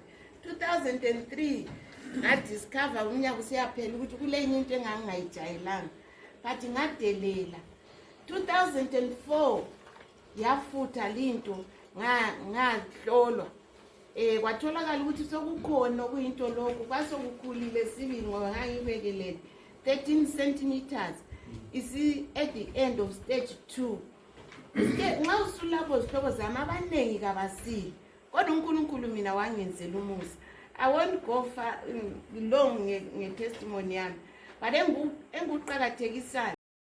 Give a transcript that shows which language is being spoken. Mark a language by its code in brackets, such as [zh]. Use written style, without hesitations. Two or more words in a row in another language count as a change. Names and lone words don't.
[nd] 2003 ngadiscover umnyaka usiyaphela ukuthi kulenye into engangingayijayelanga, but ngadelela. 2004 yafutha linto, ngahlolwa, kwatholakala ukuthi sokukhona okuyinto lokhu, kwasokukhulile sibili ngoba ngangibekelele 13 centimeters, isi [en] at the end of stage 2. [nd] Nxa usulapho zihlobo zami abaningi kabasili, kodwa uNkulunkulu mina wangenzela umusa. [en] I won't go far long [nd] nge-testimony yami, [en] but enguqakathekisayo